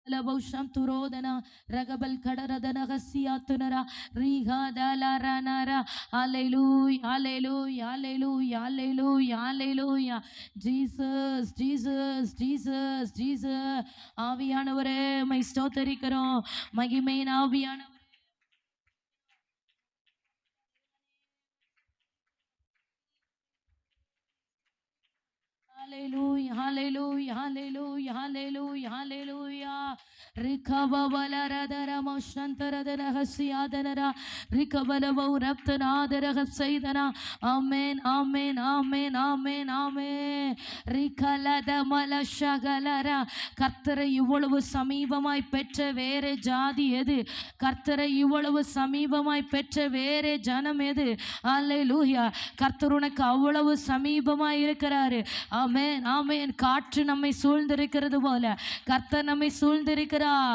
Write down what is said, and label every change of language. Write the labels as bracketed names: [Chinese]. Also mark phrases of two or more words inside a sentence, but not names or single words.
[Tamil] Laboshan Turodana, Ragabal Kadaradana Hasiatunara, Riga Dalaranara, Hallelujah, Hallelujah, Hallelujah, Hallelujah, Hallelujah, Jesus, Jesus, Jesus, Jesus, Avianavare, my Stotarikaro, Magimain Aviana. Hallelujah, hallelujah, hallelujah, hallelujah, hallelujah. Rikavala radara moshantara dara hasiyadara. Rikavala vauraptana dara hasaidana. Amen, amen, amen, amen, amen. Rikalada malashagalara. கர்த்தரை இவ்வளவு சமீபமாய் பெற்ற வேறே ஜாதி எது? கர்த்தரை இவ்வளவு சமீபமாய் பெற்ற வேறே ஜனம் எது? அல்லேலூயா. கர்த்தர் உனக்கு அவ்வளவு சமீபமாய் இருக்கிறாரு. ஆமென், ஆமென். காற்று நம்மை சூழ்ந்திருக்கிறது போல கர்த்தர் நம்மை சூழ்ந்திருக்கிறார்.